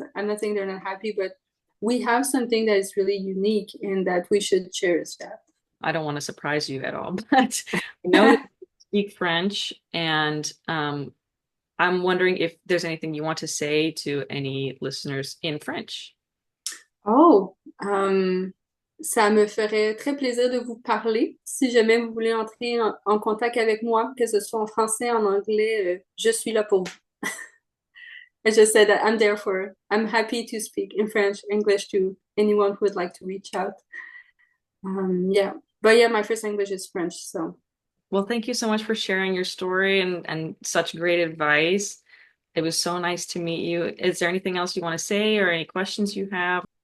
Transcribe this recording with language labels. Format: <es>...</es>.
<en>I'm not saying they're not happy, but we have something that is really unique and that we should cherish that. I don't want to surprise you at all, but I know that you speak French, and I'm wondering if there's anything you want to say to any listeners in French.</en> <fr>Oh, ça me ferait très plaisir de vous parler. Si jamais vous voulez entrer en contact avec moi, que ce soit en français, en anglais, je suis là pour vous.</fr> <en>I just said that I'm happy to speak in French, English to anyone who would like to reach out. Yeah, but yeah, my first language is French, so. Well, thank you so much for sharing your story and such great advice. It was so nice to meet you. Is there anything else you want to say or any questions you have?</en>